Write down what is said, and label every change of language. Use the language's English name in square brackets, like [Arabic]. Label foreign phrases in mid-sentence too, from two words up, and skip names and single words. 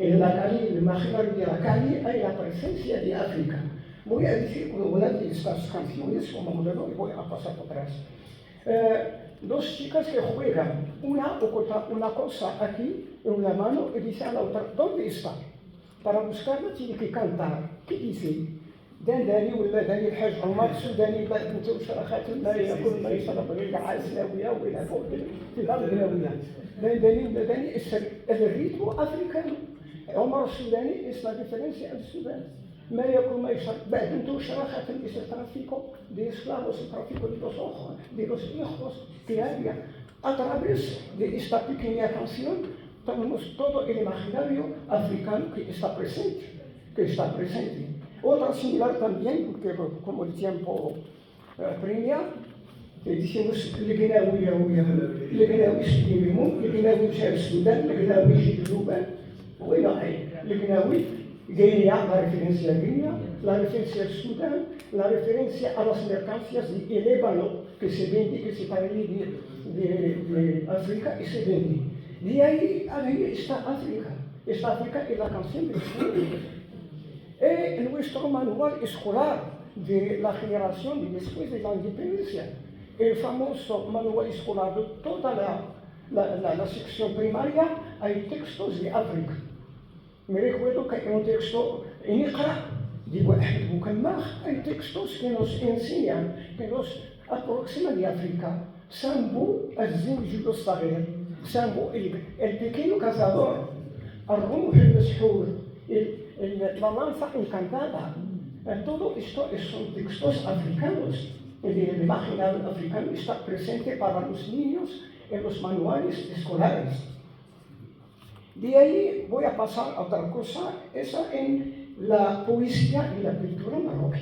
[Spanish] En la calle, el imaginario de la calle, hay la presencia de África. Voy a decir una de estas canciones como modelo y voy a pasar por atrás. Dos chicas que juegan, una oculta una cosa aquí en la mano y dice a la otra, ¿dónde está? Para buscarla tiene que cantar. ¿Qué dice? [Arabic] داني ولا داني الحاج عمر السوداني بنت وشرخات الماء كل ما يشرب يرجع السلاويه ولا فوق في الارض الهاويه داني ولا داني الريتم افريكانو عمر السوداني [Spanish] es la diferencia al Sudán [Arabic] ما ياكل ما يشرب بنت وشرخات [Spanish] es el tráfico de esclavos el tráfico de los ojos de los hijos que había a través de esta pequeña canción tenemos todo el imaginario africano que está presente. Otra similar también, porque como el tiempo premia, decimos [Arabic] القناوي سيدي ميمون القناوي جاء السودان القناوي يجي جنوبا وين راهي القناوي غينيا [Spanish] la referencia a Guinea, la referencia al Sudán, la referencia a las mercancías del ébano que se vende, que se trae de África y se vende. De ahí está África. Esta África es la canción de nuestro manual escolar de la generación de después de la independencia, el famoso manual escolar de toda la sección primaria, hay textos de África. Me recuerdo que hay un texto en Iqra, digo, hay textos que nos enseñan, que nos aproximan de África. [Arabic] Sambo, الزنجل الصغير, [Spanish] Sambo, el pequeño cazador, [Arabic] الرمح المسحور, [Spanish] la lanza encantada. Todo esto son textos africanos. El imaginario africano está presente para los niños en los manuales escolares. De ahí voy a pasar a otra cosa, esa en la poesía y la pintura marroquí.